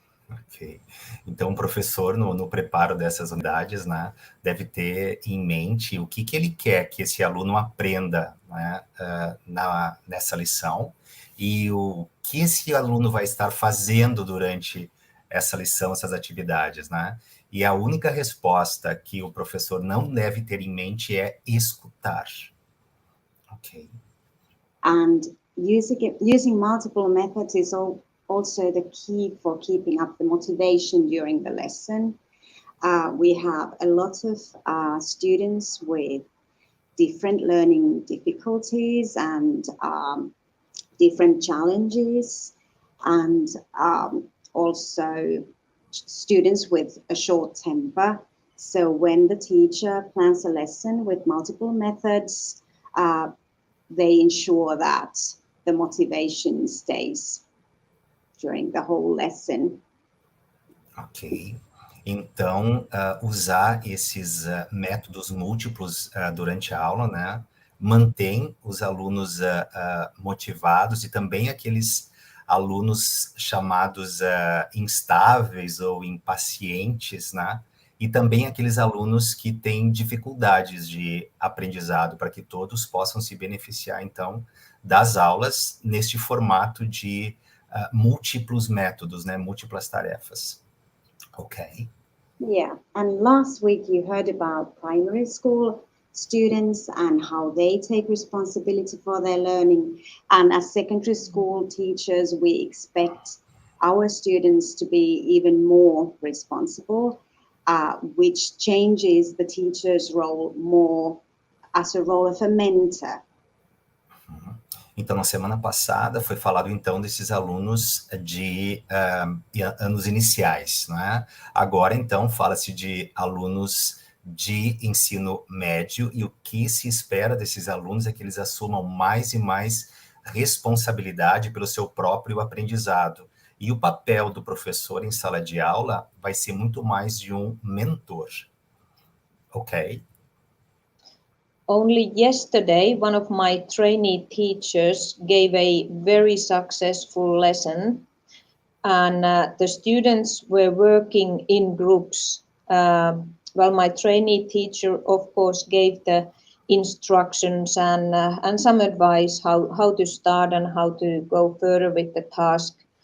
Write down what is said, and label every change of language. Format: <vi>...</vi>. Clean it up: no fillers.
<en>Ok.</en> <pt>Então, o professor, no preparo dessas unidades, né, deve ter em mente o que ele quer que esse aluno aprenda, né, nessa lição e o que esse aluno vai estar fazendo durante essa lição, essas atividades, né? E a única resposta que o professor não deve ter em mente é escutar.</pt> <en>Ok. And using multiple methods is also the key for keeping up the motivation during the lesson. We have a lot of students with different learning difficulties and different challenges, and also students with a short temper. So when the teacher plans a lesson with multiple methods, they ensure that the motivation stays during the whole lesson. Ok.</en> <pt>Então, usar esses métodos múltiplos durante a aula, né, mantém os alunos motivados e também aqueles alunos chamados instáveis ou impacientes, né, e também aqueles alunos que têm dificuldades de aprendizado, para que todos possam se beneficiar, então, das aulas neste formato de múltiplos métodos, né, múltiplas tarefas.</pt> <en>Okay. Yeah, and last week you heard about primary school students and how they take responsibility for their learning. And as secondary school teachers, we expect our students to be even more responsible, which changes the teacher's role more as a role of a mentor.</en> <pt>Então, na semana passada foi falado, então, desses alunos de anos iniciais, né? Agora, então, fala-se de alunos de ensino médio e o que se espera desses alunos é que eles assumam mais e mais responsabilidade pelo seu próprio aprendizado. E o papel do professor em sala de aula vai ser muito mais de um mentor.</pt> <en>Ok? Only yesterday, one of my trainee teachers gave a very successful lesson, and the students were working in groups. Well, my trainee teacher, of course, gave the instructions and some advice how to start and how to go further with the task.</en>